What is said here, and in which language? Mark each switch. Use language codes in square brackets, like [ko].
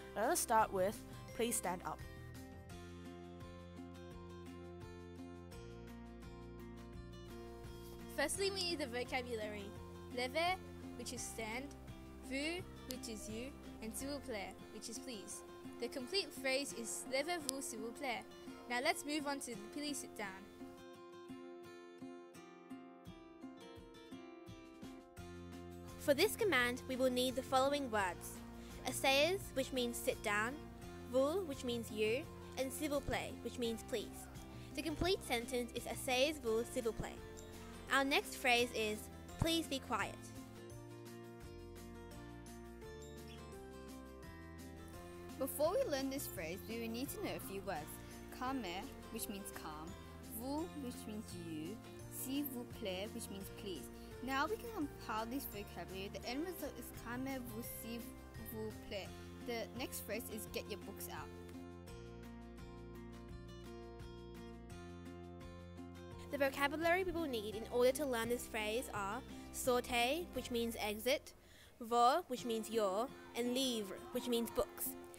[en] Let us start with, please stand up. Firstly, we need the vocabulary. Lever, which is stand, vous, which is you, and s'il vous plaît, which is please. The complete phrase is [fr] levez-vous s'il vous plaît. [en] Now let's move on to please sit down. For this command, we will need the following words. Asseyez, which means sit down, vous, which means you, and s'il vous plaît, which means please. The complete sentence is [fr] asseyez-vous s'il vous plaît. [en] Our next phrase is, please be quiet. Before we learn this phrase, we will need to know a few words. Calmer, which means calm, vous, which means you, s'il vous plaît, which means please. Now we can compile this vocabulary. The end result is [fr] calmez-vous s'il vous plaît. [en] The next phrase is get your books out. The vocabulary we will need in order to learn this phrase are sortez, which means exit, vos, which means your, and livre, which means books.